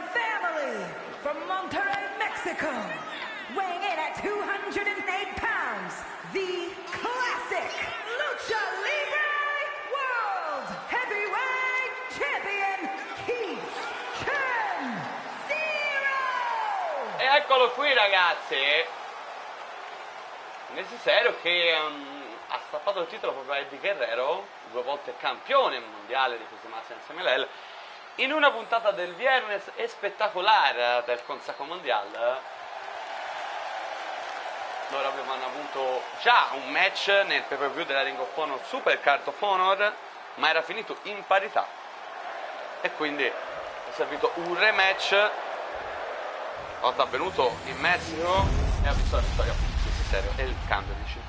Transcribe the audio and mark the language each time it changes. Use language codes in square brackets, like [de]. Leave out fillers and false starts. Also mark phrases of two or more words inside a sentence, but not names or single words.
[en] family from Monterrey, Mexico, weighing in at 208 pounds, the classic Lucha Libre World Heavyweight Champion, Keith Zero! [it] E eccolo qui, ragazzi. Cesaro che ha strappato il titolo proprio a Eddie Guerrero, 2 volte campione mondiale di queste massime CMLL, in una puntata del viernes spettacolare del Consejo Mundial. Loro avevano avuto già un match nel pay-per-view della Ring of Honor Super Card of Honor, ma era finito in parità, e quindi è servito un rematch, volta avvenuto in Messico, e ha visto la vittoria di Cesaro e il cambio di cintura.